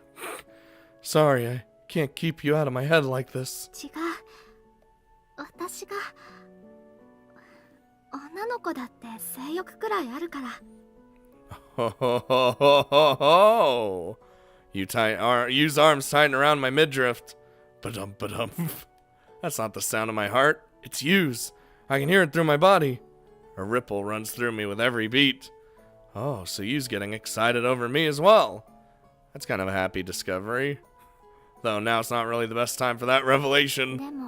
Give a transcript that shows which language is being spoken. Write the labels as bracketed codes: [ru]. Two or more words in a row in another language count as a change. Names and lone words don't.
[en] Sorry, I can't keep you out of my head like this. Ho ho ho ho ho ho! Use arms tighten around my midriff. Ba-dum ba-dum. That's not the sound of my heart. It's Yu's. I can hear it through my body. A ripple runs through me with every beat. Oh, so Yu's getting excited over me as well. That's kind of a happy discovery. Though now it's not really the best time for that revelation.